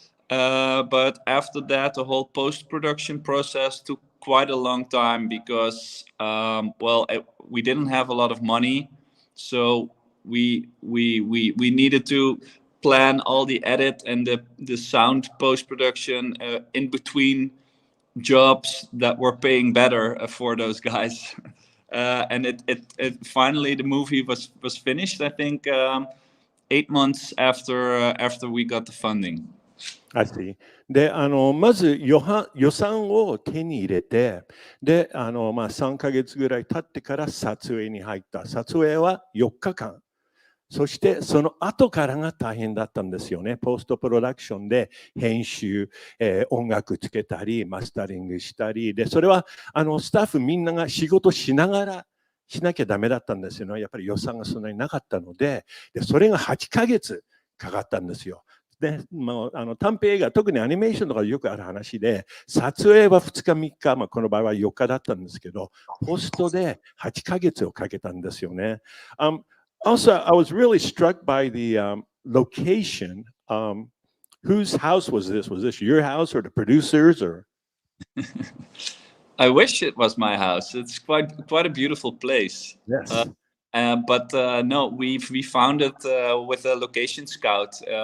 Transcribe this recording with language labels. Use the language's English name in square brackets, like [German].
[English] But after that, the whole post-production process took quite a long time because, we didn't have a lot of money, so we needed to plan all the edit and the sound post-production in between jobs that were paying better for those guys. And it finally the movie was finished, I think, 8 months after we got the funding. I see. [Japanese] でまず予算を手に入れて、で3ヶ月ぐらい経ってから撮影に入った。撮影は4日間。そしてその後からが大変だったんですよね。ポストプロダクションで編集、音楽つけたりマスタリングしたりで、それはスタッフみんなが仕事しながらしなきゃダメだったんですよね。やっぱり予算がそんなになかったので、それが8ヶ月かかったんですよ。で短編映画、特にアニメーションとかよくある話で、撮影は2日3日、この場合は4日だったんですけど、ポストで8ヶ月をかけたんですよね。 [English] Also, I was really struck by the location. Whose house was this? Was this your house or the producers? Or I wish it was my house. It's quite a beautiful place. Yes. But no, we found it with a location scout.